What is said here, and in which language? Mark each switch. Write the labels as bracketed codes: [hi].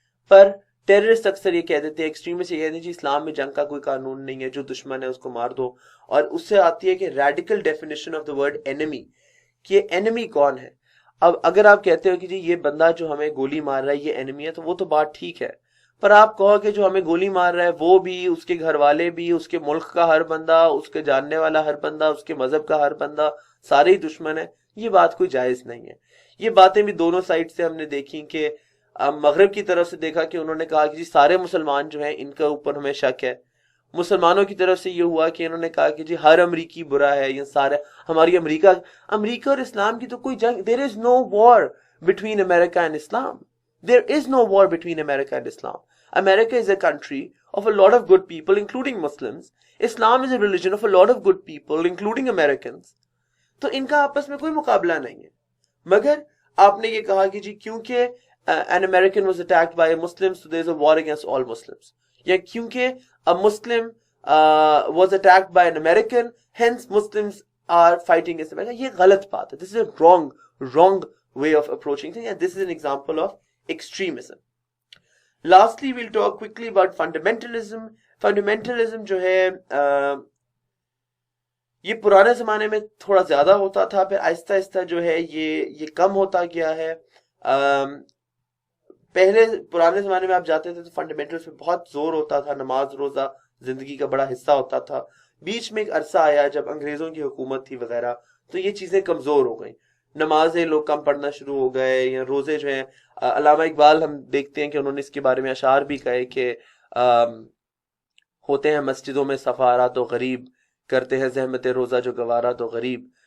[ur] پر terrorist اکثر یہ کہہ دیتے ہیں، ایکسٹریمسٹ یہ کہتے ہیں جی اسلام میں جنگ کا کوئی قانون نہیں ہے، جو دشمن ہے اس کو مار دو۔ اور اس سے آتی ہے کہ [en] radical definition of the word enemy, [ur] کہ اینیمی کون ہے۔ اب اگر آپ کہتے ہو کہ جی یہ بندہ جو ہمیں گولی مار رہا ہے یہ اینیمی ہے، تو وہ تو بات ٹھیک ہے، پر آپ کہو کہ جو ہمیں گولی مار رہا ہے وہ بھی، اس کے گھر والے بھی، اس کے ملک کا ہر بندہ، اس کے جاننے والا ہر بندہ، اس کے مذہب کا ہر بندہ، سارے ہی دشمن ہیں، یہ بات کوئی جائز نہیں ہے۔ یہ باتیں بھی دونوں سائڈ سے ہم نے دیکھی کہ مغرب کی طرف سے دیکھا کہ انہوں نے کہا کہ جی سارے مسلمان جو ہیں ان کے اوپر ہمیں شک ہے، مسلمانوں کی طرف سے یہ ہوا کہ انہوں نے کہا کہ جی ہر امریکی برا ہے، یہ سارے ہماری امریکہ اور اسلام کی تو کوئی جنگ، [en] there is no war between America and Islam. There is no war between America and Islam. America is a country of a lot of good people including Muslims. Islam is a religion of a lot of good people including Americans. [ur] تو ان کا آپس میں کوئی مقابلہ نہیں ہے، مگر آپ نے یہ کہا کہ جی کیونکہ [en] an American was attacked by a Muslim so there is a war against all Muslims، [ur] یا کیونکہ [en] a Muslim was attacked by an American hence Muslims are fighting against America۔ [ur] یہ غلط بات ہے، [en] this is a wrong way of approaching things and this is an example of extremism۔ Lastly we'll talk quickly about fundamentalism۔ fundamentalism [ur] جو ہے یہ پرانے زمانے میں تھوڑا زیادہ ہوتا تھا، پھر آہستہ آہستہ جو ہے یہ کم ہوتا گیا ہے۔ پہلے پرانے زمانے میں آپ جاتے تھے تو فنڈامنٹلز پہ بہت زور ہوتا تھا، نماز روزہ زندگی کا بڑا حصہ ہوتا تھا. بیچ میں ایک عرصہ آیا جب انگریزوں کی حکومت تھی وغیرہ، تو یہ چیزیں کمزور ہو گئیں، نمازیں لوگ کم پڑھنا شروع ہو گئے، یا روزے جو ہیں علامہ اقبال ہم دیکھتے ہیں کہ انہوں نے اس کے بارے میں اشعار بھی کہے کہ ہوتے ہیں مسجدوں میں سفارا تو غریب، کرتے ہیں زحمت روزہ جو گوارا تو غریب.